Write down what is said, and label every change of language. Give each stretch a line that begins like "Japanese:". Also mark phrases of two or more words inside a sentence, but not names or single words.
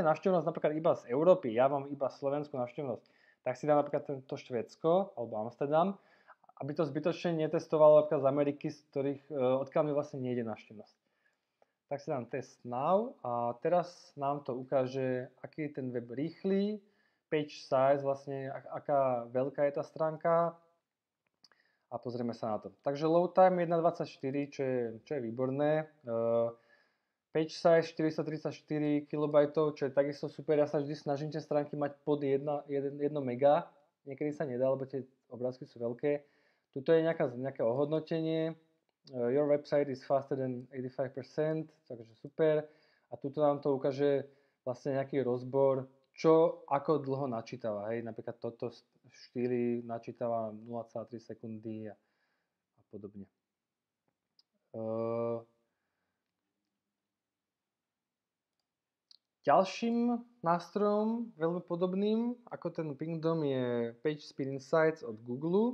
Slovak: Pokiaľ máte návštevnosť napríklad iba z Európy, ja mám iba slovenskú návštevnosť, tak si dám napríklad tento Švédsko alebo Amsterdam, aby to zbytočne netestovalo napríklad z Ameriky, z ktorých, odkiaľ mi vlastne nejde návštevnosť. Tak si dám
English: test now
Slovak: a teraz nám to ukáže, aký je ten web rýchly,
English: page size,
Slovak: vlastne aká veľká je tá stránka a pozrieme sa na to.
English: Takže load time 1.24,
Slovak: čo je výborné.
English: Page size 434 KB,
Slovak: čo je takisto super. Ja sa vždy snažím tie stránky mať pod 1 mega. Niekedy sa nedá, lebo tie obrázky sú veľké. Tuto je nejaké ohodnotenie.
English: Your website is faster than 85%,
Slovak: takže super. A tuto nám to ukáže vlastne nejaký rozbor, čo ako dlho načítava. Hej, napríklad toto 4 načítava 0,3 sekundy a podobne. Ďalším nástrojom, veľmi podobným ako ten Pingdom, je PageSpeed Insights od Google.